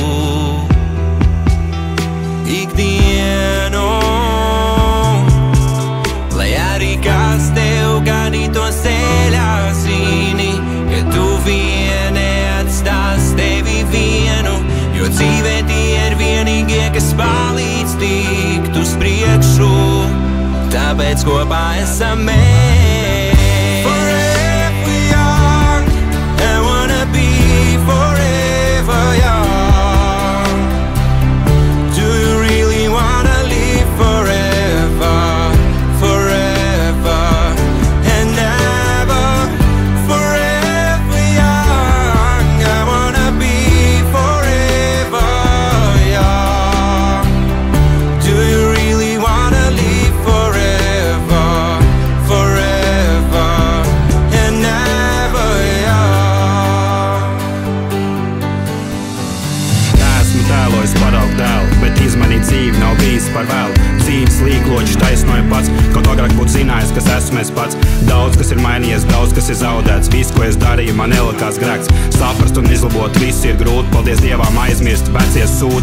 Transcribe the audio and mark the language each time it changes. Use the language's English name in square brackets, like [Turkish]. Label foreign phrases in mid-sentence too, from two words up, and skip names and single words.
[Latvian] Ikdienu, lai arī kāds tev ganītos ceļā, zini, ka tu vien neatstās tevi vienu, jo dzīvē tie ir vienīgie, kas palīdz tikt uz priekšu, tāpēc kopā esam mēs. [English] Forever young, I wanna be forever young. Do you really wanna live forever, forever and ever? Forever young, I wanna be forever young. Do you really wanna live forever, forever and ever young? [Latvian] Neesmu tēlojis paraugu dēlu, bet izmainīt dzīvi nav bijis par vēlu. Dzīves līkloģis taisnoja pats, kaut agrāk būtu zinājis, kas esmu es pats. Daudz, kas ir mainījies, daudz, kas ir zaudēts. Viss, ko es darīju, man nelikās grēks. Saprast un izlabot viss ir grūti, paldies Dievam aizmirst vecie sūdi.